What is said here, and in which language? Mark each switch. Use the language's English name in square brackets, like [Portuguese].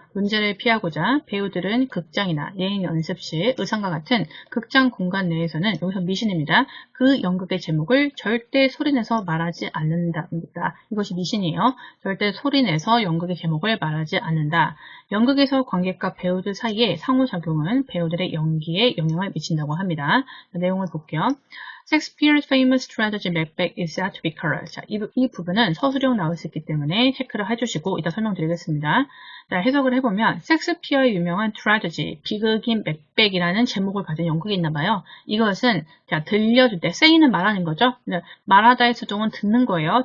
[Korean] 문제를 피하고자 배우들은 극장이나 예행 연습실, 의상과 같은 극장 공간 내에서는 여기서 미신입니다. 그 연극의 제목을 절대 소리내서 말하지 않는다입니다. 이것이 미신이에요. 절대 소리내서 연극의 제목을 말하지 않는다. 연극에서 관객과 배우들 사이의 상호작용은 배우들의 연기에 영향을 미친다고 합니다. 자, 내용을 볼게요. [English] Shakespeare's famous tragedy Macbeth is said to be correct. [Korean] 자, 이 부분은 서술형 나올 수 있기 때문에 체크를 해주시고 이따 설명드리겠습니다. 자, 해석을 해보면 섹스피어의 유명한 트라저디, 비극인 맥백이라는 제목을 가진 연극이 있나봐요. 이것은 자, 들려줄 때, say는 말하는 거죠. 말하다의 수동은 듣는 거예요.